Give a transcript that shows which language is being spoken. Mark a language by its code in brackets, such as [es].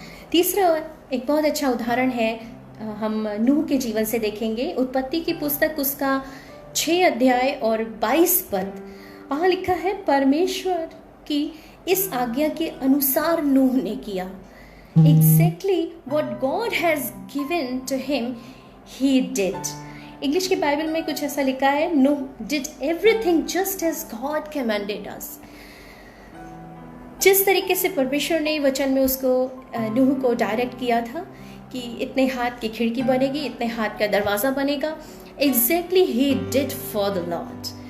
[hi] तीसरा एक बहुत अच्छा उदाहरण है, हम नूह के जीवन से देखेंगे। उत्पत्ति की पुस्तक उसका 6 अध्याय और 22 पद, वहाँ लिखा है, परमेश्वर की इस आज्ञा के अनुसार नूह ने किया। [en] Exactly what God has given to him, he did. [hi] English की बाइबल में कुछ ऐसा लिखा है, नूह [en] did everything just as God commanded us. [hi] जिस तरीके से परमेश्वर ने वचन में उसको नूह को डायरेक्ट किया था कि इतने हाथ की खिड़की बनेगी, इतने हाथ का दरवाज़ा बनेगा, [en] Exactly he did for the Lord.